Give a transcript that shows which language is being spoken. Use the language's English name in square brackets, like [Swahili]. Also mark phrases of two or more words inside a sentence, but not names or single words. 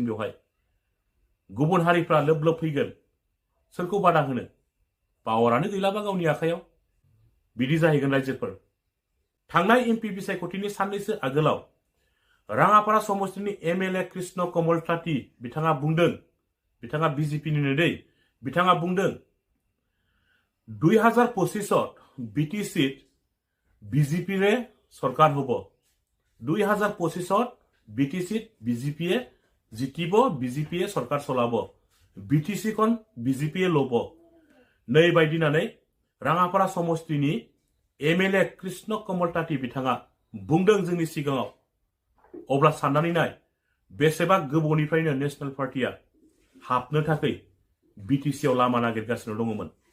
[Bodo] बेवहाय गुबुन हारिफ्रा लोब लोब फैगोन सोरखौ बादा होनो पावारानो गैलाबा गावनि आखायाव बिदि जाहैगोन रायजोफोर। थांनाय एमपि बिसायख'थिनि साननैसो आगोलाव राङापारा समस्तिनि एमएलए कृष्ण कमल ताती बिथाङा बुंदों बिथाङा बिजेपिनिनो दै बिथाङा बुंदों [Assamese] 2025 বিটিসিত বিজেপিৰে সরকার হব 2025 বিটিসিত বিজেপিয়ে জিতিব বিজেপিয়ে সরকার চলাব বিটিসিখন বিজেপিয়ে লব [Bodo] नै बायदिनानै राङापारा समस्तिनि एमएलए कृष्ण कमल ताती बिथाङा बुंदों जोंनि सिगाङाव। अब्ला साननानै नाय बेसेबा गोबावनिफ्रायनो नेशनेल पार्टिया हाबनो थाखाय बिटिसिआव लामा नागिरगासिनो दङमोन।